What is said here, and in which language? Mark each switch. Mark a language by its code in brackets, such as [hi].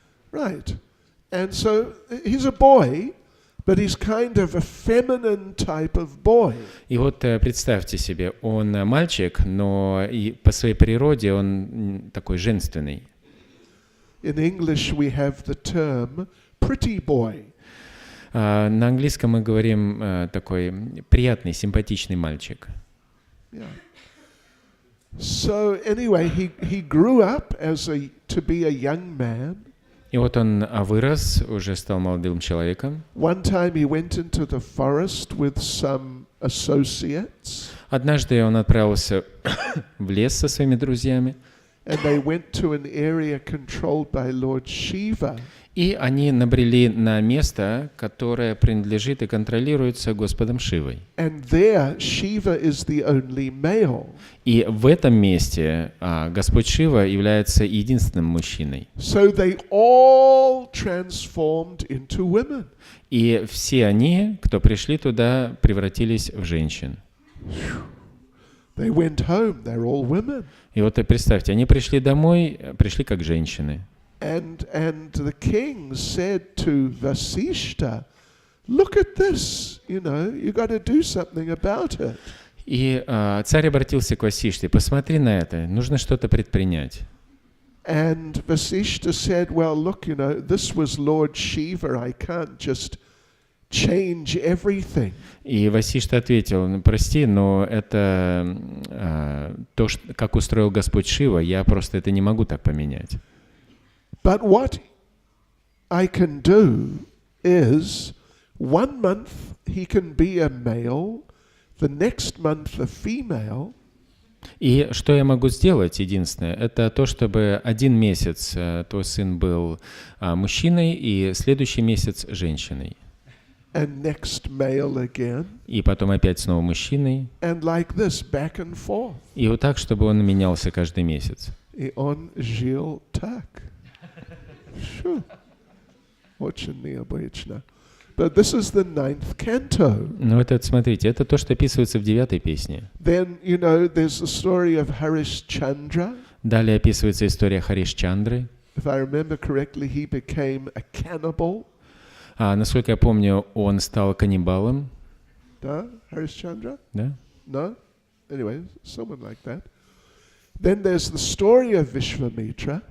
[en] Right. And so he's a boy, but he's kind of a feminine type of boy. [ru] И вот представьте себе, он мальчик, но и по своей природе он такой женственный. [en] In English we have the term pretty boy. [ru] На английском мы говорим такой приятный, симпатичный мальчик. [en] Yeah. So anyway, he grew up to be a young man. [ru] И вот он вырос, уже стал молодым человеком. [en] One time he went into the forest with some associates. [ru] Однажды он отправился в лес со своими друзьями. [en] And they went to an area controlled by Lord Shiva. [ru] И они набрели на место, которое принадлежит и контролируется Господом Шивой. [en] And there Shiva is the only male. [ru] И в этом месте Господь Шива является единственным мужчиной. [en] So they all transformed into women. [ru] И все они, кто пришли туда, превратились в женщин. [en] They went home, they're all women. [ru] И вот представьте, они пришли домой, пришли как женщины. [en] And the king said to Vasishta, "Look at this, you got to do something about it." [ru] И царь обратился к Васиште: посмотри на это, нужно что-то предпринять. [en] And Vasishta said, "Well, look, this was Lord Shiva. I can't just change everything." [ru] И Васишта ответил: прости, но это то, как устроил Господь Шива, я просто это не могу так поменять. [en] But what I can do is 1 month he can be a male, the next month a female. [ru] И что я могу сделать, единственное, это то, чтобы 1 месяц твой сын был мужчиной, и следующий месяц женщиной. [en] And next male again. [ru] И потом опять снова мужчиной. [en] And like this, back and forth. [ru] И вот так, чтобы он менялся каждый месяц. И он жил так. Очень необычно. [en] But this is the 9th canto. [ru] Ну, это, смотрите, это то, что описывается в 9-й песне. [en] Then, there's the story of Harishchandra. [ru] Далее описывается история Харишчандры. [en] If I remember correctly, he became a cannibal. [ru] Насколько я помню, он стал каннибалом. Да? Harishchandra? Да? [en] No? Anyway, someone like that. Then there's the story of Vishvamitra,